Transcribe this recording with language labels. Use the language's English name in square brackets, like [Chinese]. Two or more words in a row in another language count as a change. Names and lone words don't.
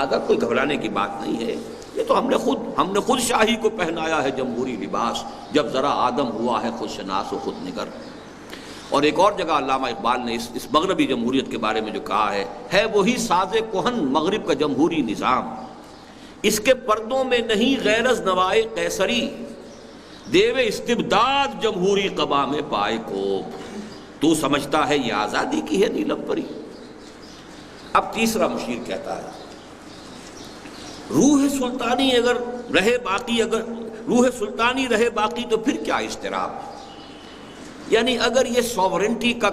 [Urdu] لہذا کوئی گھبرانے کی بات نہیں ہے۔ یہ تو ہم نے خود شاہی کو پہنایا ہے جمہوری لباس، جب ذرا آدم ہوا ہے خود شناس و خود نگر۔ اور ایک اور جگہ علامہ اقبال نے اس مغربی جمہوریت کے بارے میں جو کہا ہے وہی ساز کہن مغرب کا جمہوری نظام، اس کے پردوں میں نہیں غیر از نوائے قیصری، دیو استبداد جمہوری قبا میں پائے کوب، تو سمجھتا ہے یہ آزادی کی ہے نیلم پری۔ اب تیسرا مشیر کہتا ہے روح سلطانی اگر روح سلطانی رہے باقی تو پھر کیا اضطراب، یعنی اگر یہ سوورنٹی کا